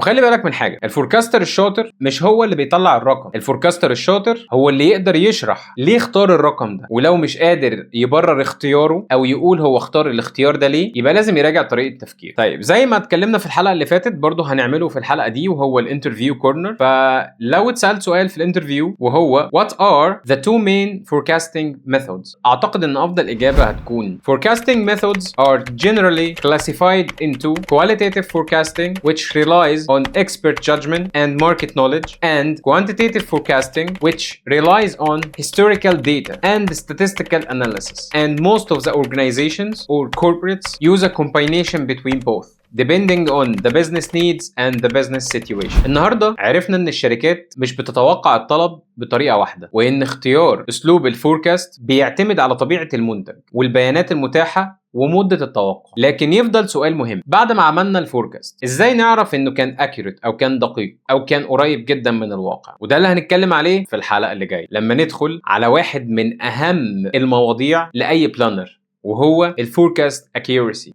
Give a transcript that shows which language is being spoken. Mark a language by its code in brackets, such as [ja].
[ar] وخلي بالك من حاجه، الفوركاستر الشاطر مش هو اللي بيطلع الرقم، الفوركاستر الشاطر هو اللي يقدر يشرح ليه اختار الرقم ده، ولو مش قادر يبرر اختياره او يقول هو اختار الاختيار ده ليه، يبقى لازم يراجع طريقه التفكير. طيب زي ما اتكلمنا في الحلقه اللي فاتت برضه هنعمله في الحلقه دي، وهو الانترفيو كورنر. فلو اتسالت سؤال في الانترفيو وهو [en] what are the two main forecasting methods، [ar] اعتقد ان افضل اجابه هتكون [en] forecasting methods are generally classified into qualitative forecasting which relies on expert judgment and market knowledge, and quantitative forecasting which relies on historical data and statistical analysis. And most of the organizations or corporates use a combination between both depending on the business needs and the business situation. [ar] النهارده عرفنا ان الشركات مش بتتوقع الطلب بطريقه واحده، وان اختيار اسلوب الفوركاست بيعتمد على طبيعه المنتج والبيانات المتاحه ومده التوقع. لكن يفضل سؤال مهم، بعد ما عملنا الفوركاست ازاي نعرف انه كان اكيوريت او كان دقيق او كان قريب جدا من الواقع؟ وده اللي هنتكلم عليه في الحلقه اللي جايه لما ندخل على واحد من اهم المواضيع لاي بلانر، وهو الفوركاست اكيورسي.